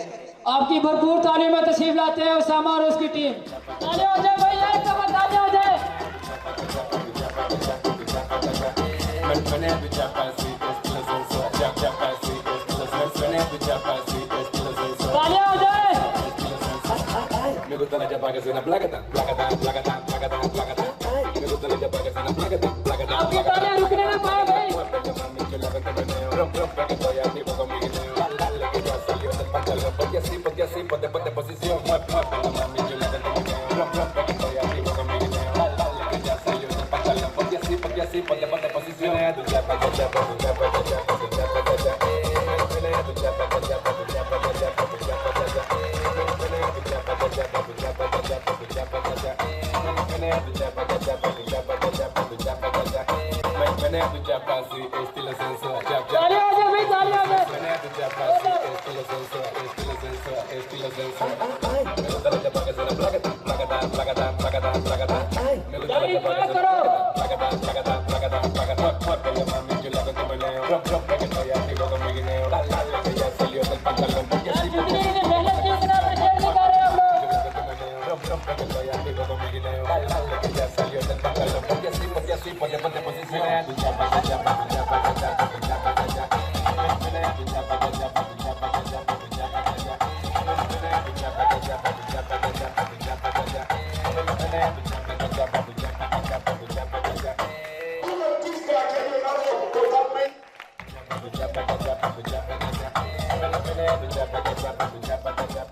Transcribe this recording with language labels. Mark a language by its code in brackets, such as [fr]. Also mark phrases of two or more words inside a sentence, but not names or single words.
[hi] आपकी भरपूर तालीम में तशरीफ लाते हैं उसामा और उसकी टीम। तालियां हो जाए भैया, एक दफा तालियां हो जाए। तालियां हो जाए। [es] Me gusta la chapa que suena placata, placata, placata, placata, placata. Me gusta la chapa que suena placata, placata. [hi] आपकी तालियां रुकने ना पाए भाई। [es] Rompe que estoy activo con mi guineo. Dale que ya salió del pantalón. Ponte así, ponte posición. Mueve mami, yo la tengo meneo. Rompe que estoy activo con mi guineo. Dale que ya salió del pantalón. Ponte así, ponte posición. Tu chapa, tu chapa, tu chapa, tu chapa, tu chapa, tu chapa. Tu chapa, tu chapa, tu chapa, tu chapa, tu chapa, tu chapa. Estilo sensual. [hi] तालियां हो जाए भाई, तालियां हो जाए। [es] Estilo sensual. Me gusta la chapa que suena placata, placata, placata, placata, placata. Me gusta la chapa que suena placata, placata, placata, placata. Muévelo mami, yo la tengo meneo. Rompe que estoy activo con mi guineo. Dale que ya salió del pantalón. Porque así [hi] जितनी भी मेहनत की इतना अप्रिशिएट नहीं कर रहे हम लोग। [es] rompe que estoy activo con mi guineo. Dale que ya salió del pantalón. Porque así, ponte posición. Tu chapa, tu chapa, tu chapa, tu chapa, tu chapa, tu chapa. Tu chapa, tu chapa, tu chapa, tu chapa, tu chapa, tu chapa. Tu chapa, tu chapa, tu chapa, tu chapa, tu chapa, tu chapa. Tu chapa, tu chapa, tu chapa, tu chapa, tu chapa, tu chapa. Un artista que ha llegado totalmente. Tu chapa, tu chapa, tu chapa, tu chapa. Tu chapa, tu chapa, tu chapa, tu chapa.